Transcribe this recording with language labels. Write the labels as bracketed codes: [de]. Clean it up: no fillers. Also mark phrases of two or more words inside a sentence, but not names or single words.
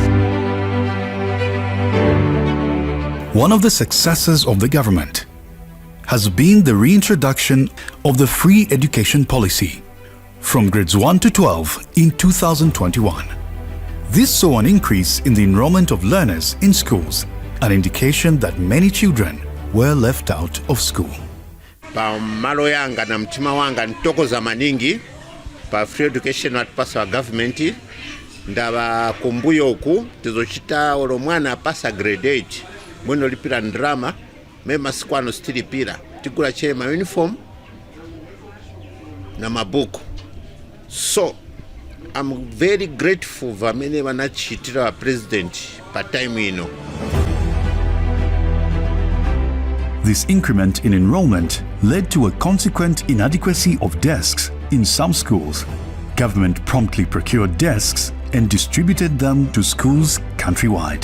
[en] One of the successes of the government has been the reintroduction of the free education policy from grades 1 to 12 in 2021. This saw an increase in the enrollment of learners in schools, an indication that many children were left out of school. [ny] Pa malo yanga na mtima wanga ntokoza maningi pa [en] free education [ny] atupasa wa government ndaba kumbuyo oku tizochita olo mwana apasa grade 8 mweno lipira ndrama mema sikwano stilipira tikula chema uniform na mabuku. [en] So I'm very grateful [ny] vamene vanachitira wa president pa time ino. [en] This increment in enrollment led to a consequent inadequacy of desks in some schools. Government promptly procured desks and distributed them to schools countrywide.